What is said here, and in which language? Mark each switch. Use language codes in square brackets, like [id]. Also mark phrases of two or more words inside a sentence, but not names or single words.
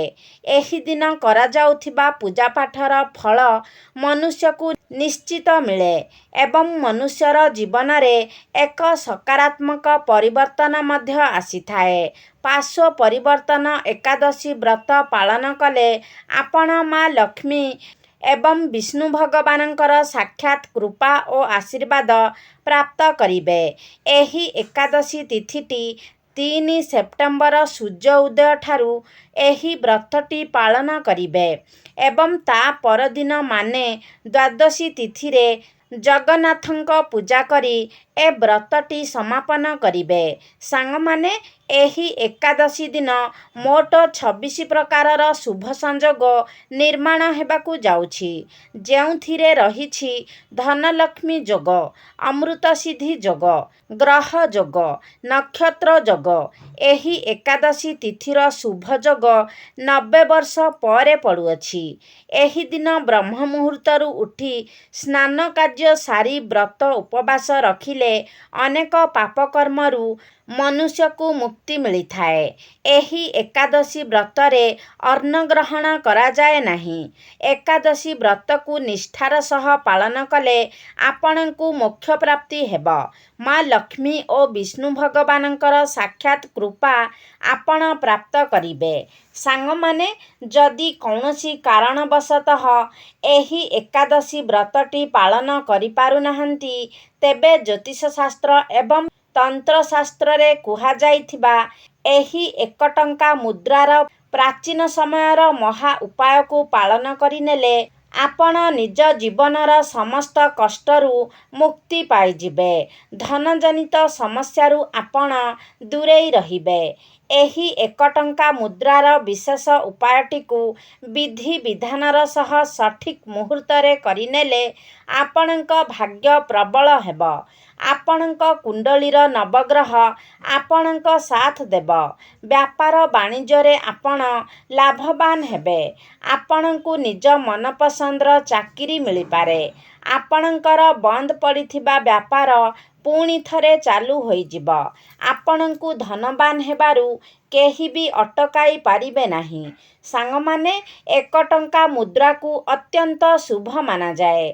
[or] ଏହି ଦିନ କରା ଯାଉଥିବା ପୂଜା ପାଠର ଫଳ ମନୁଷ୍ୟ କୁ ନିଶ୍ଚିତ ମିଳେ ଏବଂ ମନୁଷ୍ୟର ଜୀବନ ରେ ଏକ ସକାରାତ୍ମକ ପରିବର୍ତ୍ତନ ମଧ୍ୟ ଆସି ଥାଏ। ପାର୍ଶ୍ୱ ପରିବର୍ତ୍ତନ ଏକାଦଶୀ ବ୍ରତ ପାଳନ କଲେ ଆପଣ ମାଁ ଲକ୍ଷ୍ମୀ ଏବଂ ବିଷ୍ଣୁ ଭଗବାନଙ୍କର ସାକ୍ଷାତ କୃପା ଓ ଆଶୀର୍ବାଦ ପ୍ରାପ୍ତ କରିବେ। ଏହି ଏକାଦଶୀ ତିଥିଟି 3 ସେପ୍ଟେମ୍ବର ସୂର୍ଯ୍ୟ ଉଦୟ ଠାରୁ ଏହି ବ୍ରତଟି ପାଳନ କରିବେ ଏବଂ ତା ପରଦିନ ମାନେ ଦ୍ୱାଦଶୀ ତିଥି ରେ ଜଗନ୍ନାଥଙ୍କ ପୂଜା କରି ଏ ବ୍ରତଟି ସମାପନ କରିବେ। ସାଙ୍ଗ ମାନେ ଏହି ଏକାଦଶୀ ଦିନ ମୋଟ 26 ପ୍ରକାରର ଶୁଭ ସଂଯୋଗ ନିର୍ମାଣ ହେବାକୁ ଯାଉଛି ଯେଉଁଥିରେ ରହିଛି ଧନଲକ୍ଷ୍ମୀ ଯୋଗ, ଅମୃତ ସିଦ୍ଧି ଯୋଗ, ଗ୍ରହ ଯୋଗ, ନକ୍ଷତ୍ର ଯୋଗ। ଏହି ଏକାଦଶୀ ତିଥିର ଶୁଭ ଯୋଗ 90 ବର୍ଷ ପରେ ପଡ଼ୁଅଛି। ଏହି ଦିନ ବ୍ରହ୍ମ ମୁହୂର୍ତ୍ତରୁ ଉଠି ସ୍ନାନ କାର୍ଯ୍ୟ ସାରି ବ୍ରତ ଉପବାସ ରଖିଲେ ଅନେକ ପାପ କର୍ମରୁ ମନୁଷ୍ୟ କୁ ମୁକ୍ତି ମିଳି ଥାଏ। ଏହି ଏକାଦଶୀ ବ୍ରତ ରେ ଅନ୍ନ ଗ୍ରହଣ କରା ଯାଏ ନାହିଁ। ଏକାଦଶୀ ବ୍ରତ କୁ ନିଷ୍ଠାର ସହ ପାଳନ କଲେ ଆପଣ କୁ ମୋକ୍ଷ ପ୍ରାପ୍ତି ହେବ। ମାଁ ଲକ୍ଷ୍ମୀ ଓ ବିଷ୍ଣୁ ଭଗବାନଙ୍କର ସାକ୍ଷାତ କୃପା ଆପଣ ପ୍ରାପ୍ତ କରିବେ। ସାଙ୍ଗ ମାନେ ଯଦି କୌଣସି କାରଣବଶତଃ ଏହି ଏକାଦଶୀ ବ୍ରତଟି ପାଳନ କରି ପାରୁ ନାହାନ୍ତି ତେବେ ଜ୍ୟୋତିଷ ଶାସ୍ତ୍ର ଏବଂ ତନ୍ତ୍ର ଶାସ୍ତ୍ର ରେ କୁହା ଯାଇଥିବା ଏହି 1 ଟଙ୍କା ମୁଦ୍ରାର ପ୍ରାଚୀନ ସମୟର ମହା ଉପାୟ କୁ ପାଳନ କରିନେଲେ ଆପଣ ନିଜ ଜୀବନର ସମସ୍ତ କଷ୍ଟରୁ ମୁକ୍ତି ପାଇଯିବେ। ଧନଜନିତ ସମସ୍ୟାରୁ ଆପଣ ଦୂରେଇ ରହିବେ। ଏହି 1 ଟଙ୍କା ମୁଦ୍ରାର ବିଶେଷ ଉପାୟଟି କୁ ବିଧି ବିଧାନର ସହ ସଠିକ ମୁହୂର୍ତ୍ତ ରେ କରିନେଲେ ଆପଣଙ୍କ ଭାଗ୍ୟ ପ୍ରବଳ ହେବ। ଆପଣଙ୍କ କୁଣ୍ଡଳୀର ନବଗ୍ରହ ଆପଣଙ୍କ ସାଥ ଦେବ। ବ୍ୟାପାର ବାଣିଜ୍ୟ ରେ ଆପଣ ଲାଭବାନ ହେବେ। ଆପଣଙ୍କୁ ନିଜ ମନପସନ୍ଦର ଚାକିରି ମିଳି ପାରେ। ଆପଣଙ୍କର ବନ୍ଦ ପଡ଼ିଥିବା ବ୍ୟାପାର ପୁଣି ଥରେ ଚାଲୁ ହୋଇଯିବ। ଆପଣଙ୍କୁ ଧନବାନ ହେବାରୁ କେହି ବି ଅଟକାଇ ପାରିବେ ନାହିଁ। ସାଙ୍ଗ ମାନେ 1 ଟଙ୍କା ମୁଦ୍ରା କୁ ଅତ୍ୟନ୍ତ ଶୁଭ ମନା ଯାଏ।